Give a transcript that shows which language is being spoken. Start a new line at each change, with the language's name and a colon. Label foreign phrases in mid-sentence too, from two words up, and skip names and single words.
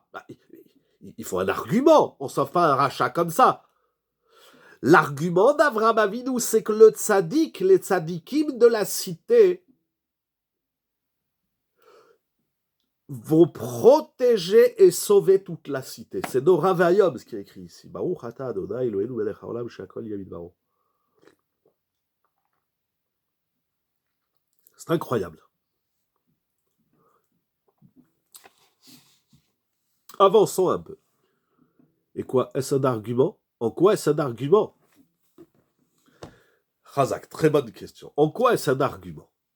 French: Il faut un argument, on ne sauve pas un rachat comme ça. L'argument d'Avraham Avinu, c'est que le tzaddik, les tzaddikim de la cité vont protéger et sauver toute la cité. C'est
Hebrew: Nora Vayom
French: ce qui est écrit ici.
Hebrew: ברוך אתה אדוני אלוהינו מלך העולם שהכל נהיה בדברו.
French: C'est incroyable. Avançons un peu. Et quoi, est-ce un argument? En quoi est-ce un argument? Chazak, très bonne question. En quoi est-ce un argument?